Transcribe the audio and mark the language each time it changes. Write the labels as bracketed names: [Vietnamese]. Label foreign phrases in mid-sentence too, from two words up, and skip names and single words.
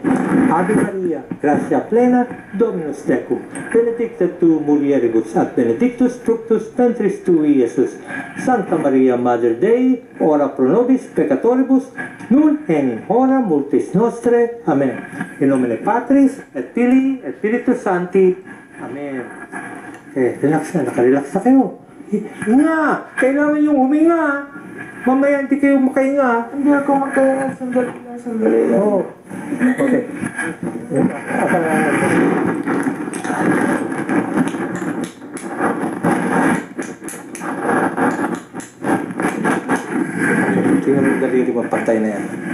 [Latin] Ave Maria, gratia plena, Dominus tecum, benedicta tu mulieribus, et benedictus fructus ventris tui, Iesus. Santa Maria Maria, Mother Dei, ora pro nobis peccatoribus, nun et in hora mortis nostre. Amen. In nomine Patris, et Filii, et Spiritus Sancti. Amen. [Filipino] Relax na, nakarelax na kayo. Hinga! Kailangan yung huminga. Mamaya hindi kayo makahinga. Hindi ako magkaya. Sandali lang. Oo. Okay. Tingnan mo yung daliri mo, pantay na yan.